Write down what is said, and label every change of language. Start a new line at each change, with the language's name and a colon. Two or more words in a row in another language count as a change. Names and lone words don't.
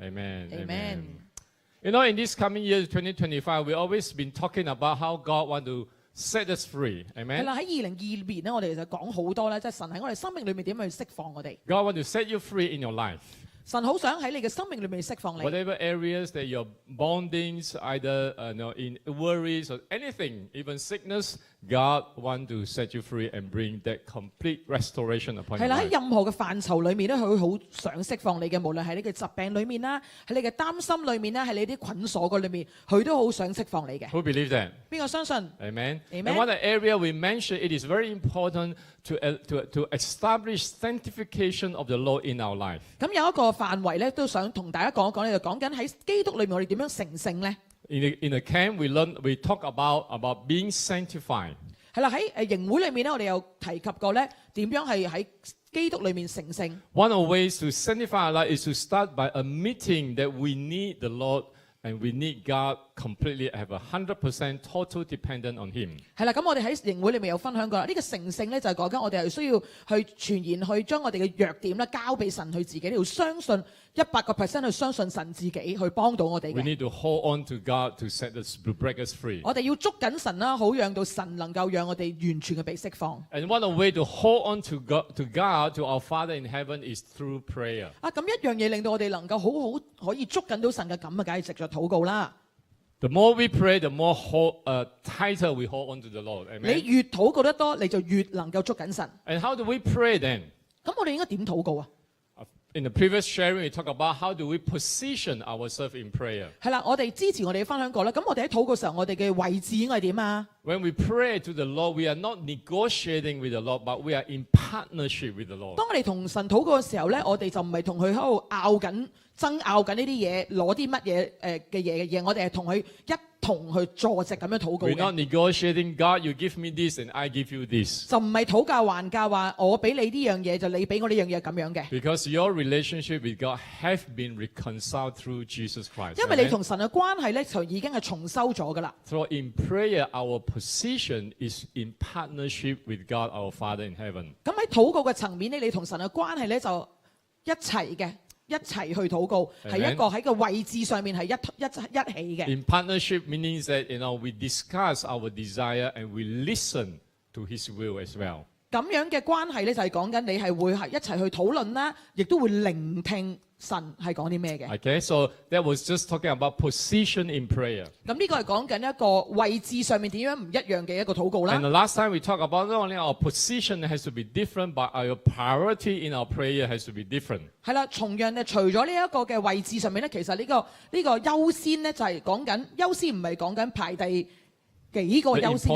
English: Amen. Amen. You know, in this coming year, 2025, we always been talking about how God want to set us free.
Cantonese: 係
English: Amen.
Cantonese: 啦，喺2022年咧，我哋就講好多咧，即係神喺我哋生命裏面點樣去釋放我哋。
English: God want to set you free in your life.
Cantonese: 神好想喺你嘅生命裏面釋放你。
English: Whatever areas that you're bondings, either in worries or anything, even sickness, God want to set you free and bring that complete restoration upon
Cantonese: 係
English: your
Cantonese: 啦，喺
English: life.
Cantonese: 任何嘅範疇裏面咧，佢好想釋放你嘅，無論係你嘅疾病裏面啦，喺你嘅擔心裏面啦，喺你啲捆鎖嘅裏面，佢都好想釋放你嘅。
English: Who believe that?
Cantonese: 邊個相信？
English: Amen. Amen. And one area we mentioned, it is very important to establish sanctification of the Lord in our life.
Cantonese: 咁有一個範圍咧，都想同大家講一講咧，就講緊喺基督裏面我哋點樣成聖咧。
English: In the camp, we talk about being sanctified.
Cantonese: 係啦，喺營會裏面咧，我哋有提及過咧，點樣係喺基督裏面成聖。
English: One of the ways to sanctify our life is to start by admitting that we need the Lord and we need God completely, have 100% total dependent on Him.
Cantonese: 係啦，咁我哋喺營會裏面有分享過啦。呢個成聖咧就係講緊我哋係需要去全然去將我哋嘅弱點咧交俾神去自己，你要相信100%去相信神自己去幫到我哋
English: We
Cantonese: 嘅。
English: need to hold on to God to to break us free.
Cantonese: 我哋要捉緊神啦，好讓到神能夠讓我哋完全嘅被釋放。
English: And one of the way to hold on to God, to our Father in heaven, is through prayer.
Cantonese: 咁一樣嘢令到我哋能夠好好可以捉緊到神嘅感啊，梗係藉著禱告啦。
English: The more we pray, the more tighter we hold on to the Lord.
Cantonese: 你
English: Amen.
Cantonese: 越禱告得多，你就越能夠捉緊神。
English: And how do we pray then?
Cantonese: 咁我哋應該點禱告啊？
English: In the previous sharing, we talked about how do we position ourselves in prayer.
Cantonese: 係啦，我哋之前我哋分享過啦。咁我哋喺禱告時候，我哋嘅位置應該係點啊？
English: When we pray to the Lord, we are not negotiating with the Lord, but we are in partnership with the Lord.
Cantonese: 當我哋同神禱告嘅時候咧，我哋就唔係同佢喺度爭拗緊呢啲嘢，攞啲乜嘢嘅嘢，我哋係同佢一同去坐席咁樣禱告
English: We're not
Cantonese: 嘅，
English: negotiating, God, you give me this and I give you this.
Cantonese: 就唔係討價還價話我俾你呢樣嘢就你俾我呢樣嘢咁樣嘅。
English: Because your relationship with God have been reconciled through Jesus Christ.
Cantonese: 因為你
English: Amen?
Cantonese: 同神嘅關係咧，就已經係重修咗噶啦。
English: So in prayer, our position is in partnership with God, our Father in heaven.
Cantonese: 咁喺禱告嘅層面咧，你同神嘅關係咧就一齊嘅，一齊去禱告，係
English: Amen.
Cantonese: 一個喺個位置上面係一起嘅。
English: In partnership means that we discuss our desire and we listen to His will as well.
Cantonese: 咁樣嘅關係咧，就係講緊你係會係一齊去討論啦，亦都會聆聽神係講啲咩嘅。
English: Okay, so that was just talking about position in prayer.
Cantonese: 咁呢個係講緊一個位置上面點樣唔一樣嘅一個禱告
English: And
Cantonese: 啦。
English: the last time we talked about not only our position has to be different, but our priority in our prayer has to be different.
Cantonese: 係啦，同樣咧，除咗呢一個嘅位置上面咧，其實呢個優先咧就係講緊優先，唔係講緊排第幾個優先，